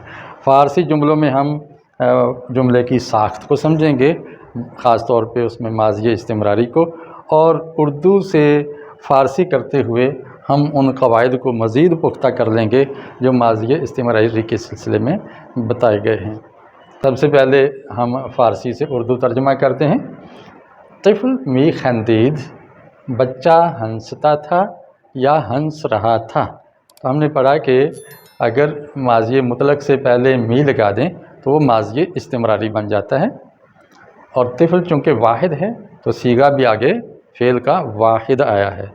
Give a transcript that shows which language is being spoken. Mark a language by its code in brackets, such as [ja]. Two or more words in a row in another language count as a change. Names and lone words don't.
[ur] فارسی جملوں میں ہم جملے کی ساخت کو سمجھیں گے، خاص طور پہ اس میں ماضی استمراری کو، اور اردو سے فارسی کرتے ہوئے ہم ان قواعد کو مزید پختہ کر لیں گے جو ماضی استمراری کے سلسلے میں بتائے گئے ہیں۔ سب سے پہلے ہم فارسی سے اردو ترجمہ کرتے ہیں۔ [fa] طفل می خندید، [ur] بچہ ہنستا تھا یا ہنس رہا تھا۔ تو ہم نے پڑھا کہ اگر ماضی مطلق سے پہلے می لگا دیں تو وہ ماضی استمراری بن جاتا ہے، اور طفل چونکہ واحد ہے تو صیغہ بھی آگے فعل کا واحد آیا ہے۔